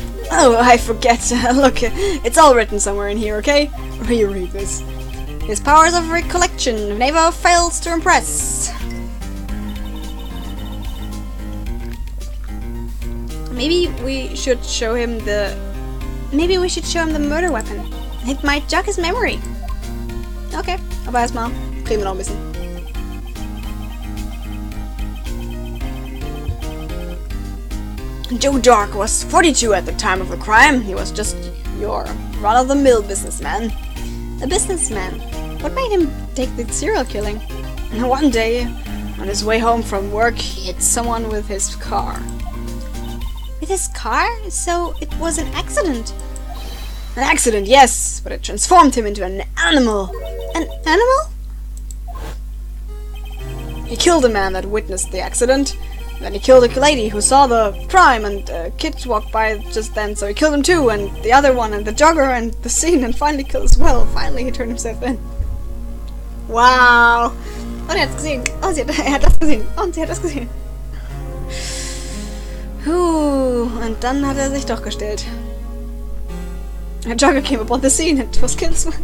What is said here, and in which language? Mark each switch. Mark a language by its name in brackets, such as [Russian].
[English] Oh, I forget. Look, it's all written somewhere in here, okay? Reread this. His powers of recollection never fails to impress. Maybe we should show him the... Maybe we should show him the murder weapon. It might jog his memory. [German] Okay, aber erstmal kriegen wir noch ein bisschen. [English] Joe Dark was 42 at the time of the crime. He was just your run-of-the-mill businessman. A businessman? What made him take the serial killing? One day, on his way home from work, he hit someone with his car. With his car? So it was an accident? An accident, yes, but it transformed him into an animal. An animal? He killed a man that witnessed the accident. Then he killed a lady who saw the crime, and a kid walked by just then, so he killed him too, and the other one, and the jogger, and the scene, and finally killed as well. Finally, he turned himself in. Wow! [German] Und er hat's gesehen. Oh, er hat das gesehen. Und sie hat das gesehen. Und dann hat er sich doch gestellt. [English] A jogger came upon the scene and was killed.